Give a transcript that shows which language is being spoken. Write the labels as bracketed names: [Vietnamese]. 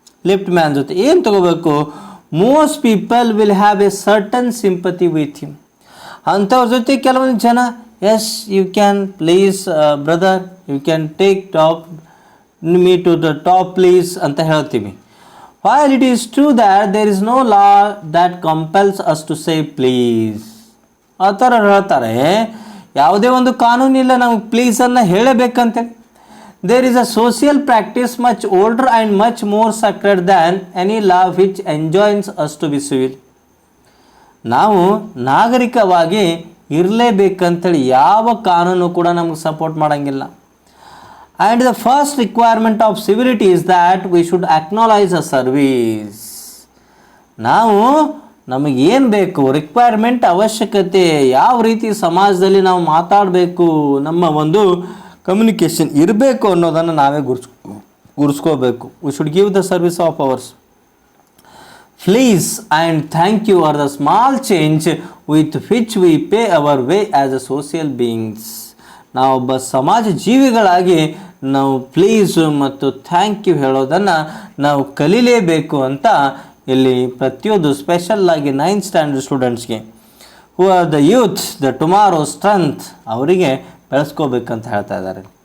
[Kannada] Lift man ಜೊತೆ ಏನು ತಗೋಬೇಕು? [English] Most people will have a certain sympathy with him. [Kannada] ಅಂಥವ್ರ ಜೊತೆ ಕೆಲವೊಂದು ಜನ, [English] yes you can please brother, you can take top me to the top please [Kannada] ಅಂತ ಹೇಳ್ತೀವಿ. [English] While it is true that there is no law that compels us to say please. [Kannada] ಆ ಥರ ಹೇಳ್ತಾರೆ, ಯಾವುದೇ ಒಂದು ಕಾನೂನಿಲ್ಲ ನಮಗೆ ಪ್ಲೀಸನ್ನು ಹೇಳಬೇಕಂತೇಳಿ. [English] There is a social practice much older and much more sacred than any law which enjoins us to be civil. [Kannada] ನಾವು ನಾಗರಿಕವಾಗಿ ಇರಲೇಬೇಕಂತೇಳಿ ಯಾವ ಕಾನೂನು ಕೂಡ ನಮಗೆ ಸಪೋರ್ಟ್ ಮಾಡೋಂಗಿಲ್ಲ. [English] And the first requirement of civility is that we should acknowledge a service. [Kannada] ನಾವು ನಮಗೇನು ಬೇಕು, requirement, ಅವಶ್ಯಕತೆ, ಯಾವ ರೀತಿ ಸಮಾಜದಲ್ಲಿ ನಾವು ಮಾತಾಡಬೇಕು, ನಮ್ಮ ಒಂದು ಕಮ್ಯುನಿಕೇಷನ್ ಇರಬೇಕು ಅನ್ನೋದನ್ನು ನಾವೇ ಗುರ್ಸ್ಕೋಬೇಕು. [English] We should give the service of ours. Please and thank you are the small change with which we pay our way as a social beings. [Kannada] ನಾವೊಬ್ಬ ಸಮಾಜ ಜೀವಿಗಳಾಗಿ ನಾವು ಪ್ಲೀಸು ಮತ್ತು ಥ್ಯಾಂಕ್ ಯು ಹೇಳೋದನ್ನು ನಾವು ಕಲೀಲೇಬೇಕು ಅಂತ ಇಲ್ಲಿ ಪ್ರತಿಯೊಂದು ಸ್ಪೆಷಲ್ಲಾಗಿ 9th ಸ್ಟ್ಯಾಂಡರ್ಡ್ ಸ್ಟೂಡೆಂಟ್ಸ್ಗೆ, [English] who are the youth, the tomorrow strength, [Kannada] ಅವರಿಗೆ ಬೆಳೆಸ್ಕೋಬೇಕಂತ ಹೇಳ್ತಾ ಇದ್ದಾರೆ.